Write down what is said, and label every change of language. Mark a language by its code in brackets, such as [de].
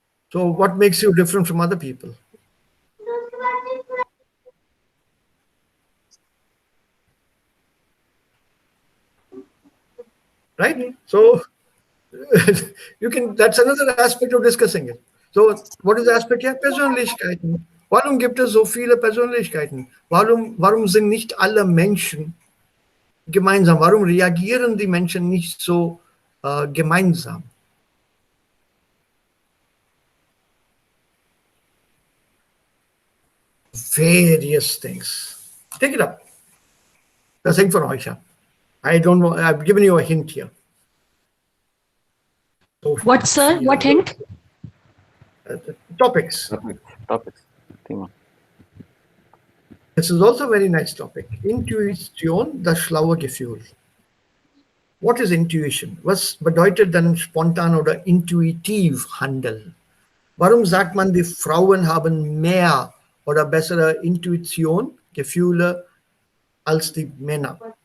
[en] So what makes you different from other people? Right? So you can, that's another aspect of discussing it. So, what is the aspect hier? [de] Persönlichkeiten. Warum gibt es so viele Persönlichkeiten? Warum sind nicht alle Menschen gemeinsam? Warum reagieren die Menschen nicht so gemeinsam? [en] Various things. Take it up. [de] Das hängt von euch ab. [en] I don't know. I've given you a hint here. So What, sir? What hint? Topics. Topics. Thema. This is also a very nice topic. Intuition, [de] das schlaue Gefühl. [en] What is intuition? [de] Was bedeutet dann spontan oder intuitiv handeln? Warum sagt man, die Frauen haben mehr oder bessere Intuition, Gefühle als die Männer?